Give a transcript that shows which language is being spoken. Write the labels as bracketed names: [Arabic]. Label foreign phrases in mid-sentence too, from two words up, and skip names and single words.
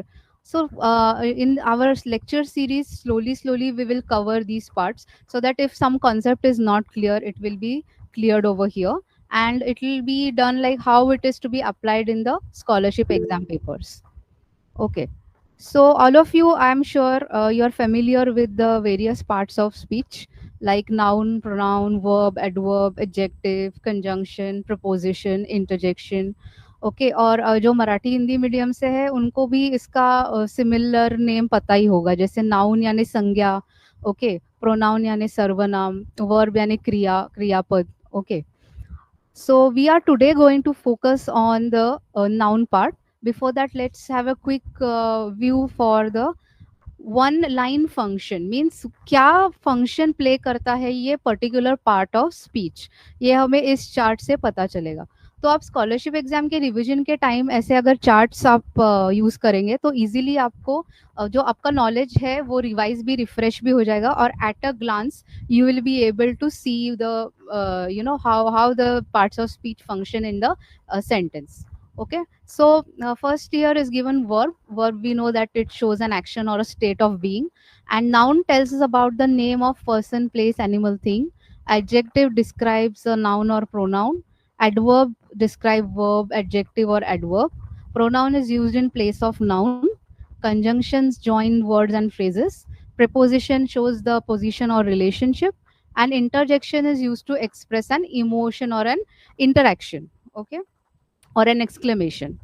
[English] So in our lecture series, slowly we will cover these parts, so that if some concept is not clear, it will be cleared over here, and it will be done like how it is to be applied in the scholarship exam papers. Okay, so all of you, I'm sure you're familiar with the various parts of speech, like noun, pronoun, verb, adverb, adjective, conjunction, preposition, interjection. [Hindi] ओके, और जो मराठी हिंदी मीडियम से है उनको भी इसका [English] similar name [Hindi] पता ही होगा, जैसे नाउन यानी संज्ञा, ओके, प्रोनाउन यानी सर्वनाम, वर्ब यानी क्रिया, क्रियापद. [English] ओके, so we are today going to focus on the noun part. Before that, let's have a quick view for the one line function. [Hindi] मीन्स क्या [English] function play [Hindi] करता है ये [English] particular part of speech, [Hindi] ये हमें इस चार्ट से पता चलेगा. तो आप [English] scholarship exam [Hindi] के रिवीजन के टाइम ऐसे अगर चार्ट्स आप यूज करेंगे तो इजीली आपको जो आपका नॉलेज है वो रिवाइज भी, रिफ्रेश भी हो जाएगा, और [English] at a glance you will be able to see the how the parts of speech function in the sentence. Okay, so first here is given verb. Verb, we know that it shows an action or a state of being, and noun tells us about the name of person, place, animal, thing. Adjective describes a noun or pronoun. Adverb describe verb, adjective or adverb. Pronoun is used in place of noun. Conjunctions join words and phrases. Preposition shows the position or relationship, and interjection is used to express an emotion or an interaction, okay, or an exclamation.